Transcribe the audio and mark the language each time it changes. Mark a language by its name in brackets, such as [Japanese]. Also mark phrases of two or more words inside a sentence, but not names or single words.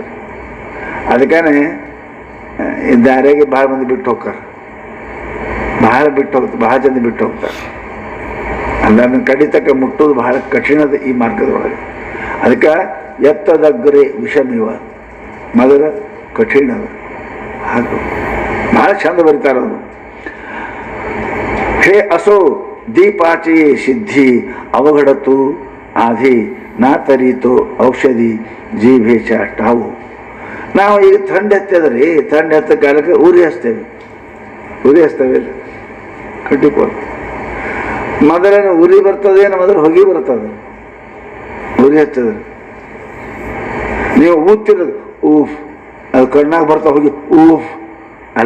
[Kannada] ಅದಕ್ಕೇ ಈ ದಾರಿಗೆ ಭಾಳ ಮಂದಿ ಬಿಟ್ಟು ಹೋಗ್ತಾರೆ, ಬಹಳ ಬಿಟ್ಟು ಹೋಗ್ತಾರೆ, ಬಹಳ ಜನ ಬಿಟ್ಟು ಹೋಗ್ತಾರೆ. ಅಲ್ಲ ಕಡಿತಕ್ಕೆ ಮುಟ್ಟೋದು ಬಹಳ ಕಠಿಣದ ಈ ಮಾರ್ಗದೊಳಗೆ. ಅದಕ್ಕೆ ಎತ್ತದಗ್ರೆ ವಿಷಮಿವ ಮೊದಲ ಕಠಿಣದ. ಹಾಗೂ ಬಹಳ ಚಂದ ಬರೀತಾರೆ ಅವರು. [Marathi] ಹೇ असो दीपाची सिद्धी अवघडतो आधी ना तरीतो औषधी जीवेच टावु. [Kannada] ನಾವು ಈಗ ಥಂಡಿ ಹತ್ತದ್ರಿ, ಥಂಡಿ ಹತ್ತ ಕಾಲಕ್ಕೆ ಉರಿ ಹಚ್ತೇವೆ, ಉರಿ ಹಚ್ತೇವೆ ಕಟ್ಟಿಕೊಂಡು. ಮೊದಲೇನು ಉರಿ ಬರ್ತದೇನು, ಮೊದಲು ಹೊಗೆ ಬರ್ತದೆ. ಉರಿ ಹಚ್ಚದ ನೀವು ಊದ್ತಿರೋದು ಊಫ್, ಅದು ಕಣ್ಣಾಗ ಬರ್ತಾ ಹೋಗಿ ಊಫ್ ಅಲ್ಲ.